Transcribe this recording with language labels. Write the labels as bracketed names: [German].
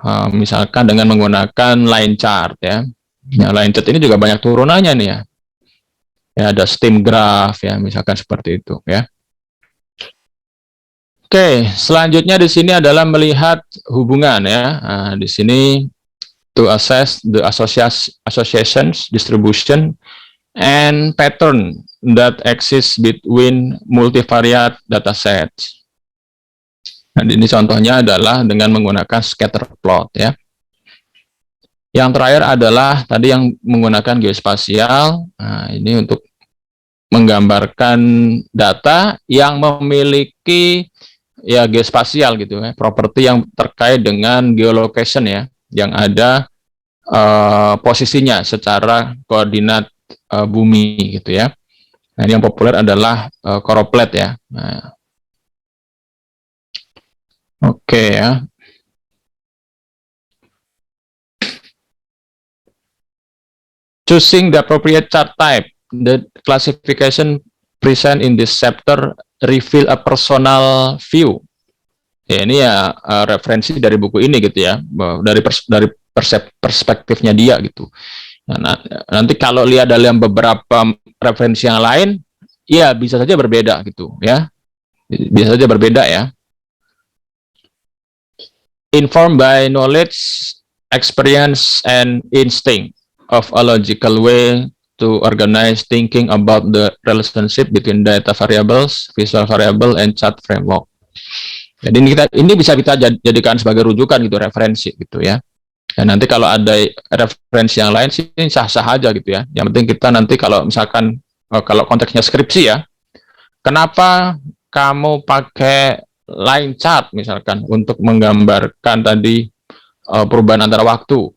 [Indonesian] Misalkan dengan menggunakan line chart ya. Nah, line chart ini juga banyak turunannya nih ya. Ya ada steam graph ya, misalkan seperti itu ya. Oke, selanjutnya di sini adalah melihat hubungan ya. Nah, di sini [English] to assess the associations, distribution, and pattern that exist between multivariate datasets. [Indonesian] Nah, ini contohnya adalah dengan menggunakan scatter plot ya. Yang terakhir adalah tadi yang menggunakan geospasial. Nah, ini untuk menggambarkan data yang memiliki ya geospasial gitu ya, properti yang terkait dengan geolocation ya, yang ada posisinya secara koordinat bumi gitu ya. Nah, ini yang populer adalah choropleth ya. Nah, oke ya. [English] Choosing the appropriate chart type, the classification present in this chapter reveal a personal view. [Indonesian] Ya, ini ya referensi dari buku ini gitu ya, dari perspektifnya dia gitu. Nah, nanti kalau lihat dalam beberapa referensi yang lain, ya bisa saja berbeda gitu ya, bisa saja berbeda ya. [English] Informed by knowledge, experience, and instinct of a logical way to organize thinking about the relationship between data variables, visual variable, and chart framework. [Indonesian] Jadi ini bisa kita jadikan sebagai rujukan gitu, referensi gitu ya. Dan nanti kalau ada referensi yang lain sih sah-sah aja gitu ya. Yang penting kita nanti kalau misalkan kalau konteksnya skripsi ya, kenapa kamu pakai line chart misalkan untuk menggambarkan tadi perubahan antara waktu.